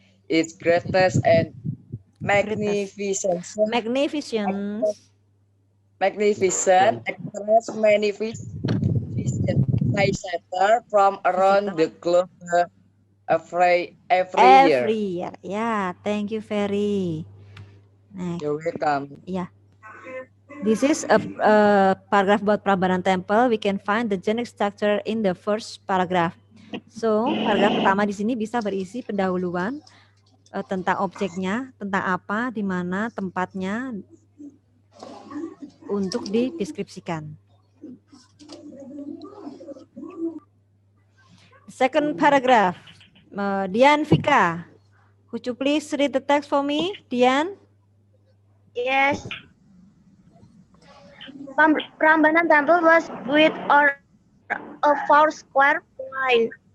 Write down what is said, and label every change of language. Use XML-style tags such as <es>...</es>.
<en>Its greatness and magnificent actress magnificent center from around the globe every year. Yeah, thank you very. Next. You're welcome. Yeah. This is a paragraph about Prambanan Temple. We can find the generic structure in the first paragraph.</en> <id>So, paragraf pertama di sini bisa berisi pendahuluan tentang objeknya, tentang apa, di mana, tempatnya untuk dideskripsikan.</id> <en>Second paragraph, Dian Vika, could you please read the text for me, Dian? Yes. Prambanan Temple was built on a 4-square plan.</en>